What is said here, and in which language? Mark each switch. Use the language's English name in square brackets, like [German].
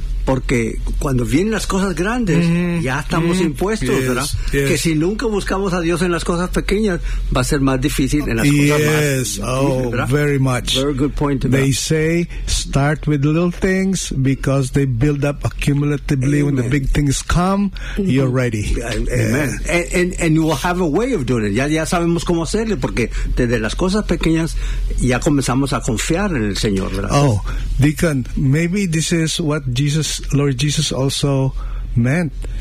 [Spanish] Porque cuando vienen las cosas grandes, ya estamos impuestos, yes, ¿verdad? Yes. Que si nunca buscamos a Dios en las cosas pequeñas, va a ser más difícil en las cosas más grandes. [English] Very much. Very good point. They say, start with little things, because they build up accumulatively. Amen. When the big things come, you're ready. Amen. Yeah. And you will have a way of doing it. [Spanish] Ya sabemos cómo hacerle, porque desde las cosas pequeñas, ya comenzamos a confiar en el Señor, ¿verdad? [English] Oh, Deacon, maybe this is what Lord Jesus also meant.